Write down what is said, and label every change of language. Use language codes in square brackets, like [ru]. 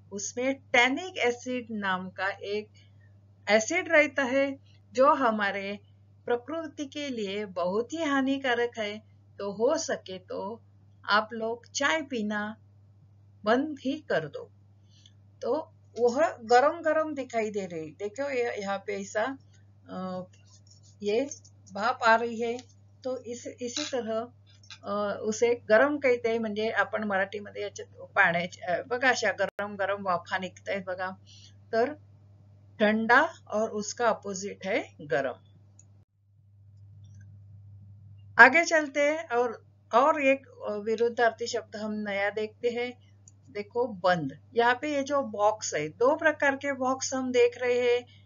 [hi] उसमें tannic acid नाम का एक एसिड रहता है जो हमारे प्रकृति के लिए बहुत ही हानिकारक है। तो हो सके तो आप लोग चाय पीना बंद ही कर दो। तो वह गरम गरम दिखाई दे रही, देखो यहाँ पे ऐसा ये भाप आ रही है। तो इसी तरह उसे गरम कहते हैं, [mr] म्हणजे आपण मराठीमध्ये याच्यात पाण्याच्या बघा अशा गरम गरम वाफा निघतायत बघा। [hi] तर ठंडा और उसका अपोजिट है गरम। आगे चलते हैं और एक विरुद्धार्थी शब्द हम नया देखते हैं। देखो बंद। यहाँ पे ये जो बॉक्स है, दो प्रकार के बॉक्स हम देख रहे हैं।